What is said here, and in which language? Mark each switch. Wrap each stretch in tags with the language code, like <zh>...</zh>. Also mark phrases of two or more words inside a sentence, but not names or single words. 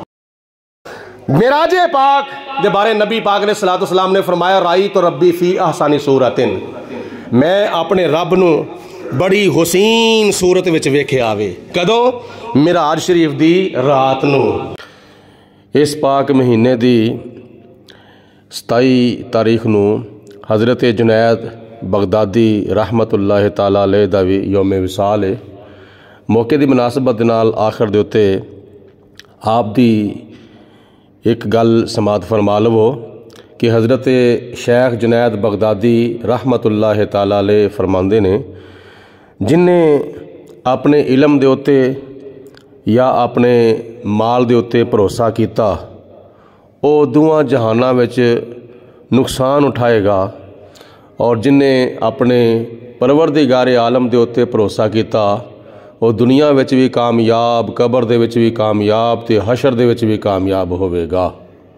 <pa>معراجِ پاک دے بارے نبی پاک نے</pa> <ar>صلاة سلام</ar> <pa>نے فرمایا</pa> <ar>رأيت ربي في أحسن صورة,</ar> <pa>میں اپنے رب نوں بڑی حسین صورت وچ ویکھیا وے. کدوں؟ معراج شریف دی رات نوں. اس پاک مہینے دی 27 تاریخ نوں حضرت جنید بغدادی</pa> <ar>رحمة الله تعالى عليه</ar> <pa>دا وی یومِ وصال ہے. موقعے دی مناسبت نال آخر دے اُتے آپ دی اک گل سماعت فرما لوو کہ حضرت شیخ جنید بغدادی</pa> <ar>رحمة الله تعالى عليه</ar> <pa>فرماندے نے، جنہاں اپنے علم دے اُتے یا اپنے مال دے اُتے بھروسہ کیتا، وہ دوآں جہاناں وچ نقصان اٹھائے گا، اور جنہاں اپنے پروردگار عالم دے اُتے بھروسہ کیتا وہ دنیا وچ وی کامیاب، قبر دے وچ وی کامیاب تے حشر دے وچ وی کامیاب ہووے گا.</pa>